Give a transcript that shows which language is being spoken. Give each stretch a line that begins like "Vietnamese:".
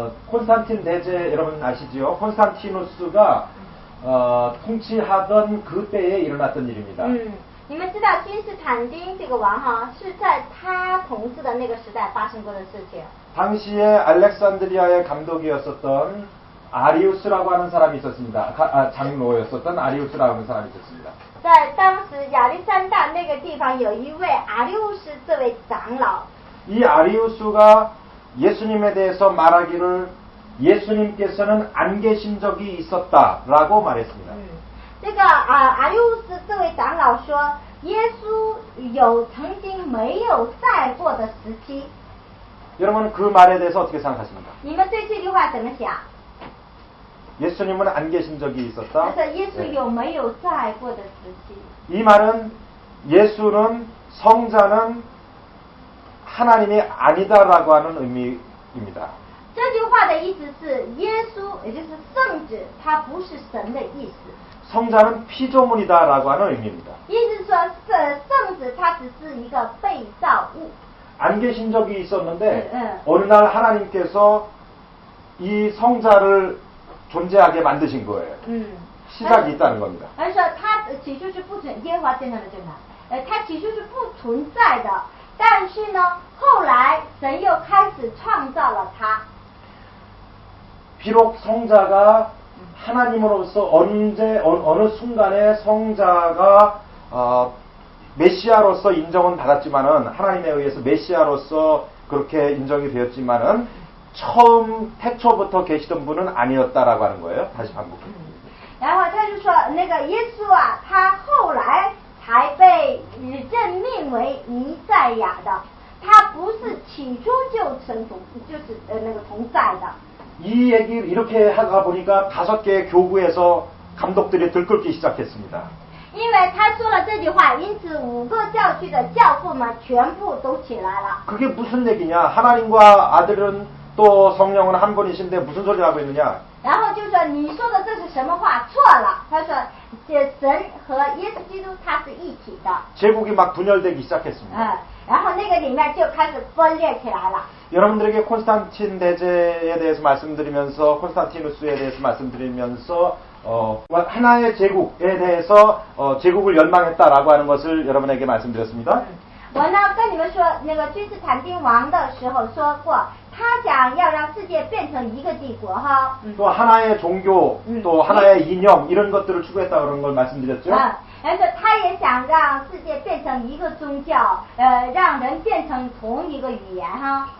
Korean: 콘스탄틴 대제 여러분 아시죠? 콘스탄티누스가 통치하던 그 때에 일어났던 일입니다.
Chinese: 你们知道君士坦丁这个王哈是在他统治的那个时代发生过的事情。
Korean: 당시에 알렉산드리아의 감독이었었던 아리우스라고 하는 사람이 있었습니다. 장로였었던 아리우스라고 하는 사람이 있었습니다.
Chinese: 在当时亚历山大那个地方有一位阿里乌斯这位长老。
Korean: 이 아리우스가 예수님에 대해서 말하기를 예수님께서는 안 계신 적이 있었다라고 말했습니다.
Chinese: 这个阿里乌斯这位长老说，耶稣有曾经没有在过的时期。
Korean: 여러분 그 말에 대해서 어떻게 생각하십니까?
Chinese: 你们对这句话怎么想？
Korean: 예수님은 안 계신 적이 있었다.
Chinese: 但是耶稣
Korean: 네.
Chinese: 有没有在过的时期？
Korean: 이 말은 예수는 성자는 하나님이 아니다라고 하는 의미입니다.
Chinese: 这句话的意思是，耶稣也就是圣子，他不是神的意思。
Korean: 성자는 피조물이다라고 하는 의미입니다.
Chinese: 意思是说，圣子他只是一个被造物。
Korean: 안 계신 적이 있었는데 네. 어느 날 하나님께서 이 성자를 존재하게 만드신 거예요. 시작이 있다는 겁니다.
Chinese: 而说他起初是不存，耶和华见证了这个，他起初是不存在的，但是呢，后来神又开始创造了他。
Korean: 비록 성자가 하나님으로서 어느 순간에 성자가 메시아로서 인정은 받았지만은 하나님에 의해서 메시아로서 그렇게 인정이 되었지만은 처음 태초부터 계시던 분은 아니었다라고 하는 거예요. 다시 반복해요.
Chinese: 然后他就说，那个耶稣啊，他后来才被任命为弥赛亚的，他不是起初就就是那个同在的。
Korean: 이 얘기를 이렇게 하다 보니까 5개의 교구에서 감독들이 들끓기 시작했습니다.
Chinese: 因为他说了这句话，因此5个教区的教父们全部都起来了。
Korean: 그게 무슨 얘기냐? 하나님과 아들은 또 성령은 한 분이신데 무슨 소리 하고 있느냐?
Chinese: 然后就说你说的这是什么话？错了。他说，神和耶稣基督他是一体的。
Korean: 제국이 막 분열되기 시작했습니다.
Chinese: 然后那个里面就开始分裂起来了。
Korean: 여러분들에게 콘스탄틴 대제에 대해서 말씀드리면서 콘스탄티누스에 대해서 말씀드리면서 하나의 제국에 대해서 제국을 열망했다라고 하는 것을 여러분에게 말씀드렸습니다.
Chinese: 我呢跟你们说，那个君士坦丁王的时候说过，他想要让世界变成一个帝国哈。
Korean: 또 하나의 종교, 또 하나의 이념 이런 것들을 추구했다 그런 걸 말씀드렸죠.
Chinese: 而且他也想让世界变成一个宗教，让人变成同一个语言哈。